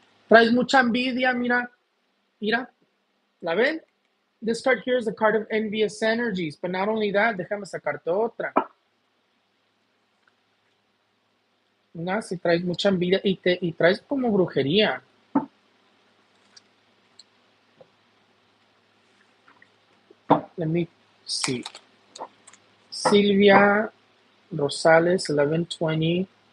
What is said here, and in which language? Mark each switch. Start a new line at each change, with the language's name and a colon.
Spanish: Traes mucha envidia, mira, mira, ¿la ven?
English: This card here is a card of envious energies, but not only that,
Spanish: déjame sacarte otra. Mira, si traes mucha envidia y traes como brujería.
English: Let me see. Silvia Rosales, 11-20.